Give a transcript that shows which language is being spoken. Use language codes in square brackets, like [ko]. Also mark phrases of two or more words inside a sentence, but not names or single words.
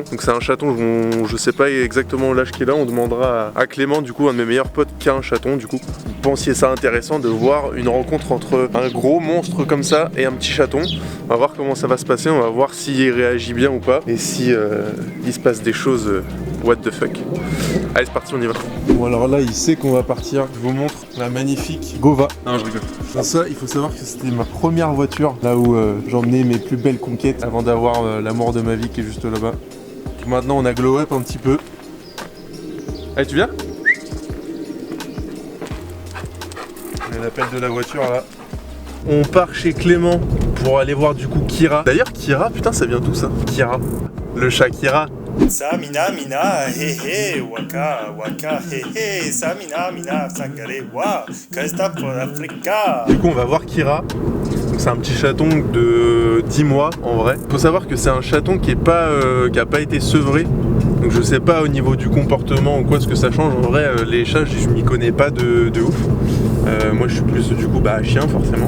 [fr] Donc c'est un chaton, je sais pas exactement l'âge qu'il a, on demandera à Clément, du coup un de mes meilleurs potes qui a un chaton du coup. Vous pensiez ça intéressant de voir une rencontre entre un gros monstre comme ça et un petit chaton? On va voir comment ça va se passer, on va voir s'il réagit bien ou pas et si il se passe des choses [en] what the fuck. [fr] Allez c'est parti, on y va. Bon alors là il sait qu'on va partir, je vous montre la magnifique Gova. Non je rigole. Ça il faut savoir que c'était ma première voiture, là où j'emmenais mes plus belles conquêtes avant d'avoir l'amour de ma vie qui est juste là-bas. Maintenant on a [en] glow up [fr] un petit peu. Allez tu viens? On a l'appel de la voiture là. On part chez Clément pour aller voir du coup Kira. D'ailleurs Kira, putain ça vient d'où ça? Kira, le chat Kira. Sa mina mina he he waka waka he he sa mina mina sakare wa kasta pour Africa. Du coup on va voir Kira. C'est un petit chaton de 10 mois en vrai. Faut savoir que c'est un chaton qui a pas été sevré. Donc je sais pas au niveau du comportement ou quoi ce que ça change. En vrai les chats je m'y connais pas de ouf. Moi je suis plus du coup chien forcément.